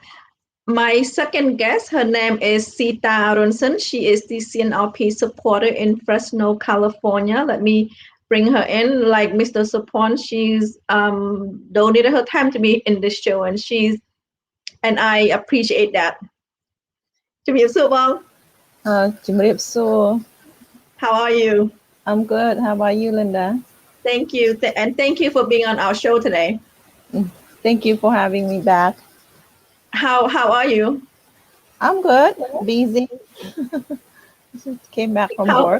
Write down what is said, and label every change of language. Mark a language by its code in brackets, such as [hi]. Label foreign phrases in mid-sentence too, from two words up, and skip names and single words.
[en] My second guest, her name is Sita Arunson. She is the CNRP supporter in Fresno, California. Let me bring her in. Like Mr. Sophoan, she's donated her time to be in this show, and I appreciate that. [km] ជំរាបសួរបង ជំរាបសួរ [en] How are you? I'm good. How about you, Linda? Thank you, and thank you for being on our show today. Thank you for having me back. How are you? I'm good. Busy. Just came back from work.